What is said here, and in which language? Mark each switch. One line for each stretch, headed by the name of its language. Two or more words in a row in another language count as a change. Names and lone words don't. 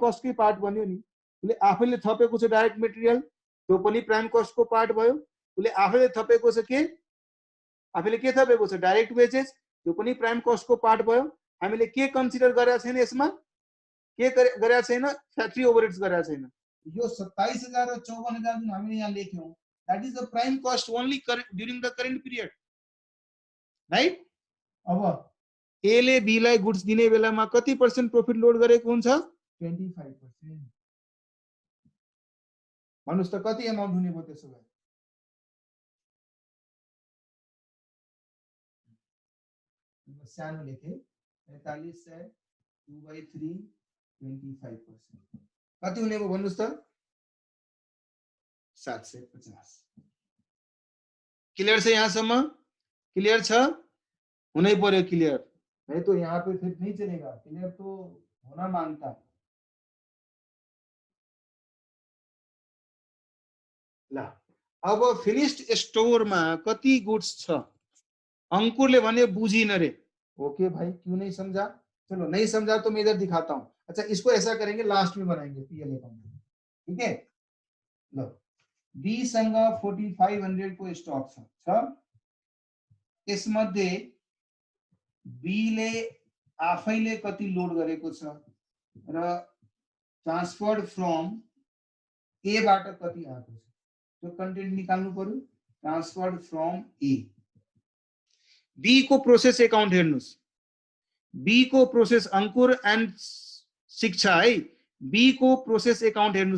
Nepali: कस्ट कै पार्ट बन्यो नि उले आफैले थपेको छ
English: direct material
Nepali: त्यो पनि
English: prime cost
Nepali: को पार्ट भयो उले आफैले थपेको छ के आफैले के थपेको छ
English: direct wages
Nepali: त्यो पनि
English: prime cost
Nepali: को पार्ट भयो हामीले के कन्सिडर गरेका छैन यसमा के गरेका छैन
English: factory overheads
Nepali: गरेका छैन यो 27000 र 54000 जुन हामीले यहाँ लेख्यौं
English: that is the prime cost only during the current period right
Nepali: अब ए ले बी लाई गुड्स दिने बेलामा कति % प्रॉफिट लोड गरेको हुन्छ 25% भन्नुस् त कति अमाउन्ट हुने भयो त्यसो भए सानो लेखे 4500 2/3 25% कति हुने भयो भन्नुस् त 750 क्लियर से यहाँसम्म क्लियर छ होनै पर्यो क्लियर
Hindi: नहीं तो यहाँ पे फिर नहीं चलेगा क्लियर तो होना मांगता
Nepali: ला अब
English: finished store
Nepali: में कति गुड्स छ अंकुरले भने बुझिन रे
English: ok bhai
Hindi: क्यों नहीं समझा चलो नहीं समझा तो मैं इधर दिखाता हूं अच्छा इसको ऐसा करेंगे लास्ट में बनाएंगे
English: PL account
Hindi: ठीक है
Nepali: लो बी संग 4500 को स्टक छ यसमध्ये बी ले आफैले कति लोड गरेको छ र
Hindi: ट्रान्सफर्ड
English: from A
Nepali: बाट कति आएको छ त्यो कन्टेन्ट निकाल्नु पर्यो
English: transferred from A
Nepali: बी को
English: process account
Nepali: हेर्नुस् बी को प्रोसेस अंकुर एन्ड शिक्षा है बी को
English: process account
Nepali: हेर्नुस्